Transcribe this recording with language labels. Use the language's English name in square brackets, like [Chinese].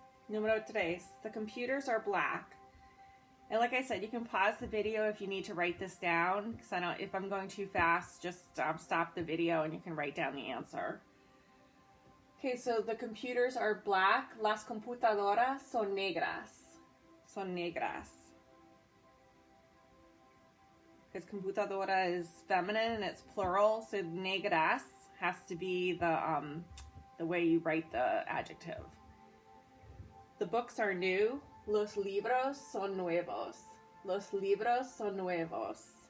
[Spanish] Número tres. [English] The computers are black. And like I said, you can pause the video if you need to write this down, because if I'm going too fast, just stop the video and you can write down the answer. Okay, so the computers are black. [Spanish] Las computadoras son negras. Son negras. [English] Because computadora is feminine and it's plural, so negras has to be the way you write the adjective. The books are new. [Spanish] Los libros son nuevos. Los libros son nuevos.